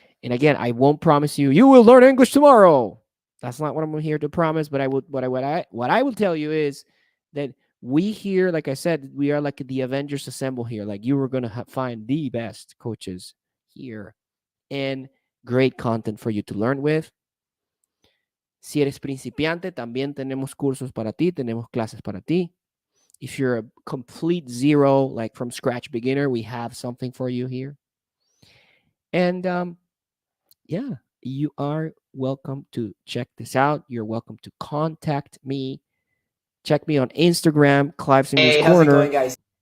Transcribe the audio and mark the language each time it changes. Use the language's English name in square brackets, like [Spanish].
[English] And again, I won't promise you will learn English tomorrow. That's not what I'm here to promise. But I would what I will tell you is that we here, like I said, we are like the Avengers Assemble here. Like you are gonna find the best coaches here and great content for you to learn with. [Spanish] Si eres principiante, también tenemos cursos para ti, tenemos clases para ti. [English] If you're a complete zero, like from scratch beginner, we have something for you here. And yeah, you are welcome to check this out. You're welcome to contact me. Check me on Instagram, Clive's English Corner. How's it going, guys?